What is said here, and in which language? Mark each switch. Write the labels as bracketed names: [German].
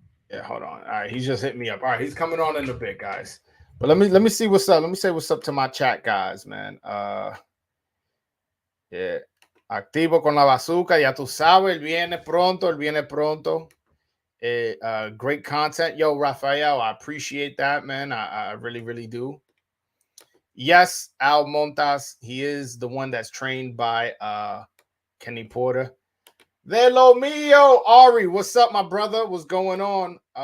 [English] Yeah, hold on. All right, he's just hit me up. All right, he's coming on in a bit, guys. But let me see what's up. Let me say what's up to my chat, guys, man. Yeah. [Spanish] Activo con la bazooka, ya tú sabes, él viene pronto. [English] Great content. Yo, Rafael, I appreciate that, man. I really, really do. Yes, Al Montas, he is the one that's trained by Kenny Porter. [Spanish] De lo mío, [English] Ari, what's up, my brother? What's going on?